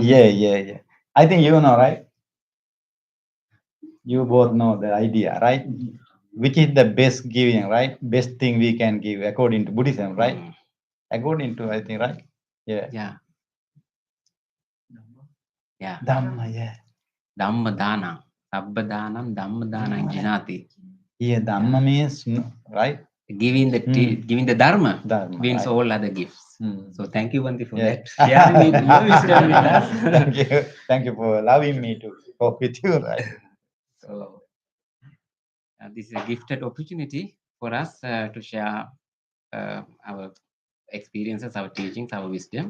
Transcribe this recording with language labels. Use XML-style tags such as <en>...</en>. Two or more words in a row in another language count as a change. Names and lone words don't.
<en>Yeah. I think you know, right? You both know the idea, right? Which is the best giving, right? Best thing we can give according to Buddhism, right? Mm, According to, I think, right? Yeah. yeah. Yeah. Dhamma, yeah.</en> <pi>Dhamma dana. Sabba danam, Dhamma danam jinati.</pi> <en>Yeah, Dhamma means, right? Giving the Dharma Dharma, wins right. all other gifts. Mm. So thank you, Bhante, for Yeah. that. Sharing with your wisdom with us. Thank you. Thank you for allowing me to talk with you, right? So this is a gifted opportunity for us to share our experiences, our teachings, our wisdom.</en>